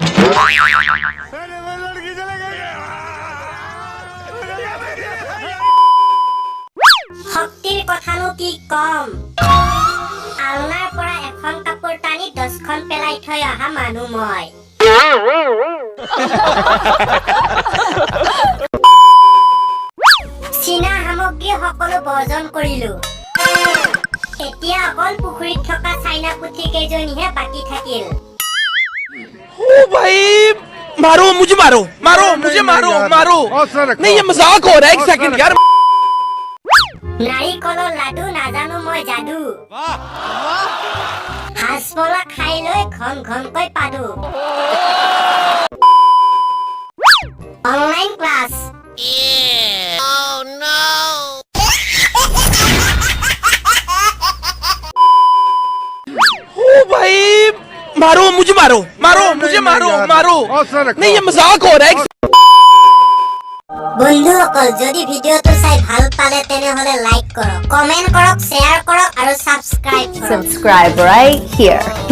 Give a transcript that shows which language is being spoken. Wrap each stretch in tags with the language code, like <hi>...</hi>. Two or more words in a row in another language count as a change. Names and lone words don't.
<as>শক্তিৰ কথানো কি কম, আলনাৰ পৰা এখন কাপোৰ টানি 10খন পেলাই থৈ অহা মানুহ মই। চীনা সামগ্ৰী সকলো বৰ্জন কৰিলো। এতিয়া অকল পুখুৰীত থকা চাইনা পুঠি কেইজনীহে বাকী থাকিল।</as> <hi>ओ भाई मारो मुझे मारो नहीं ये मजाक हो रहा है एक सेकंड यार।</hi> <as>নাৰিকলৰ লাডু নাজানো মই যাদু। হাঁচপলা খাই লৈ ঘন ঘনকৈ পাদু। অনলাইন ক্লাছ।</as> <hi>ओ भाई मारो मुझे मारो नहीं ये मजाक हो रहा है।</hi> <as>বন্ধুসকল যদি ভিডিওটো চাই ভাল পালে তেনেহলে লাইক কৰক, কমেন্ট কৰক, শ্বেয়াৰ কৰক আৰু সাবস্ক্ৰাইব কৰক।</as> <en>Subscribe right here.</en>